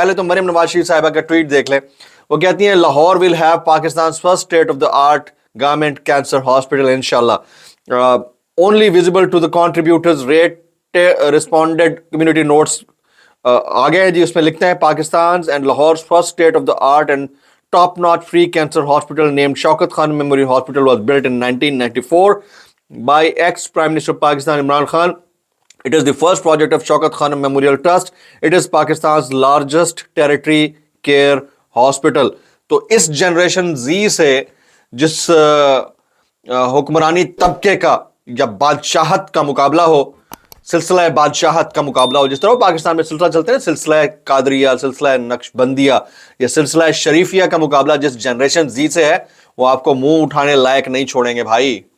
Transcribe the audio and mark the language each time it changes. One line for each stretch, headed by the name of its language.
Hindi: पहले तो मरियम नवाज शरीफ साहिबा का ट्वीट देख लें। वो कहती हैं
English: Lahore will have Pakistan first state of the art government cancer hospital इंशाल्लाह, only visible to the contributors rate responded community notes.
Hindi: आगे है जी, उसमें लिखते हैं
English: Pakistan and Lahore first state of the art and top notch free cancer hospital named Shaukat Khan memorial hospital was built in 1994 by ex-Prime Minister of Pakistan Imran Khan. It is the first project of Shaukat Khan Memorial Trust. It is Pakistan's largest tertiary care hospital.
Hindi: तो इस generation जी से जिस हुक्मरानी तबके का या बादशाहत का मुकाबला हो, सिलसिला बादशाहत का मुकाबला हो, जिस तरह पाकिस्तान में सिलसिला चलते हैं, सिलसिला कादरिया, सिलसिला नक्शबंदिया या सिलसिला शरीफिया का मुकाबला जिस जनरेशन जी से है, वो आपको मुंह उठाने लायक नहीं छोड़ेंगे भाई।